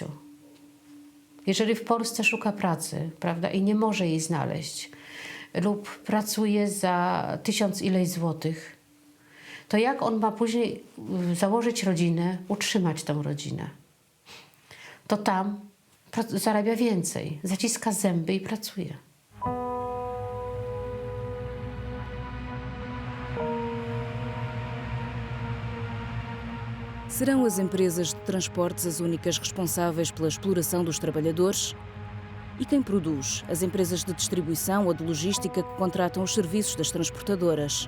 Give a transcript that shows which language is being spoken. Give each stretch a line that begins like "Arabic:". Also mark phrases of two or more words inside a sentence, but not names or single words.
Polish: Jeżeli w Polsce szuka pracy, prawda, i nie może jej znaleźć lub pracuje za 1000 ileś złotych, to jak on ma później założyć rodzinę, utrzymać tę rodzinę? To tam zarabia więcej, zaciska zęby i pracuje.
Portuguese: Serão as empresas de transportes as únicas responsáveis pela exploração dos trabalhadores? E quem produz? As empresas de distribuição ou de logística que contratam os serviços das transportadoras?